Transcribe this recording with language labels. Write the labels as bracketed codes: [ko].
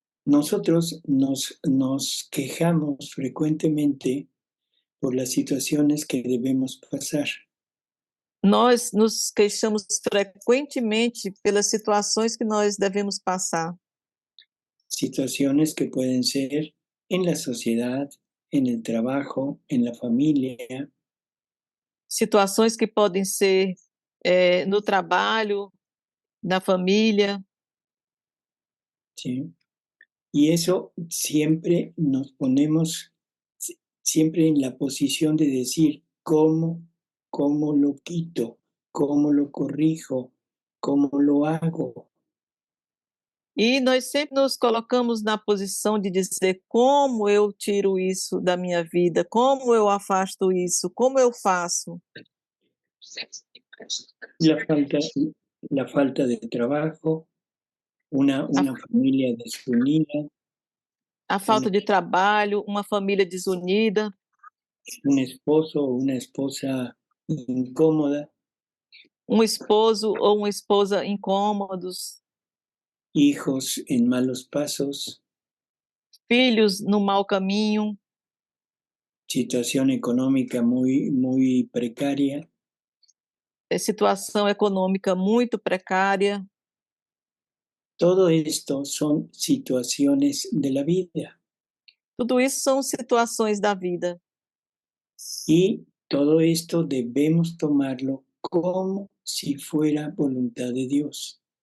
[es] Nosotros nos quejamos frecuentemente por las situaciones que debemos pasar. [pt] Nós nos queixamos frequentemente pelas situações que nós devemos passar. [es] Situaciones que pueden ser en la sociedad, en el trabajo, en la familia. [pt] Situações que podem ser no trabalho, na família. [es] ¿Sí? Y eso siempre nos ponemos siempre en la posición de decir cómo lo quito, cómo lo corrijo, cómo lo hago. [pt] E nós sempre nos colocamos na posição de dizer como eu tiro isso da minha vida, como eu afasto isso, como eu faço. [es] La falta de trabajo, una familia desunida. [pt] A falta de trabalho, uma família desunida. [es] Un esposo o una esposa incómoda. [pt] Um esposo ou uma esposa incômodos. [es] Hijos en malos pasos. [pt] Filhos no mau caminho. [es] Situación económica muy precaria. [pt] Situação econômica muito precária. [es] Todo esto son situaciones de la vida. [pt] Tudo isso são situações da vida. [es] Y todo esto debemos tomarlo como si fuera voluntad de Dios.